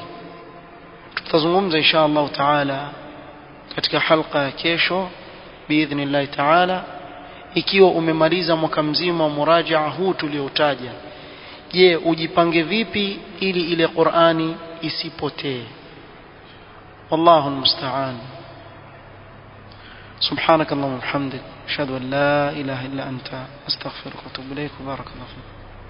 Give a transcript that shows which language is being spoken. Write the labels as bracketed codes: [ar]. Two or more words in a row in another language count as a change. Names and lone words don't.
[sw] Tutazungumza [ar] إن شاء الله تعالى [sw] katika halqa ya kesho [ar] بإذن الله تعالى, [sw] ikiwa umemaliza mwaka mzima wa murajaa huu tuliotaja, je, ujipange vipi ili ile Qur'ani isipotee? [ar] والله المستعان. سبحانك اللهم وبحمدك أشهد أن لا إله إلا أنت أستغفرك وأتوب إليك. وبارك الله فيك.